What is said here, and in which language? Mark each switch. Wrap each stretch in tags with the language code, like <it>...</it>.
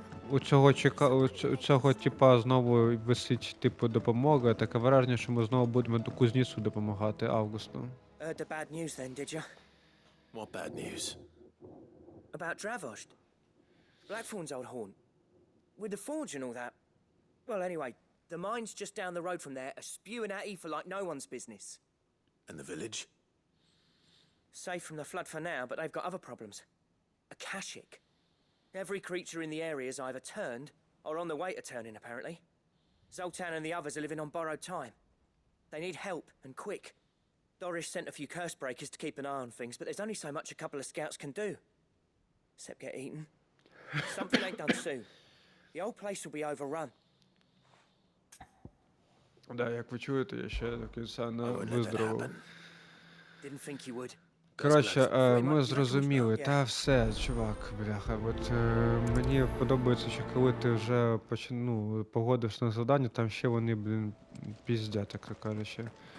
<uk>У цього типа знову висить типу допомога. Таке враження, що ми знову будемо до кузнецу допомагати Августу.</uk> <en>Heard the bad news then, did you? What bad news? About Dravost. Blackthorn's old haunt. With the forge and all that. Well, anyway, the mines just down the road from there are spewing out ether like no one's business. And the village? Safe from the flood for now, but they've got other problems. Akashic. Every creature in the area is either turned or on the way to turning, apparently. Zoltan and the others are living on borrowed time. They need help, and quick. Doris sent a few curse breakers to keep an eye on things, but there's only so much a couple of scouts can do. Except get eaten. Something ain't done soon. The whole place will be overrun.</en> <uk>Да, як ви чуєте, я ще до кінця не виздоровив.</uk> <en>Didn't think you would.</en> <uk>Коротше, ми зрозуміли. Та все, чувак, бляха. От мені подобається, що коли ти вже погодився на завдання, там ще вони, блін, піздять, так кажучи.</uk>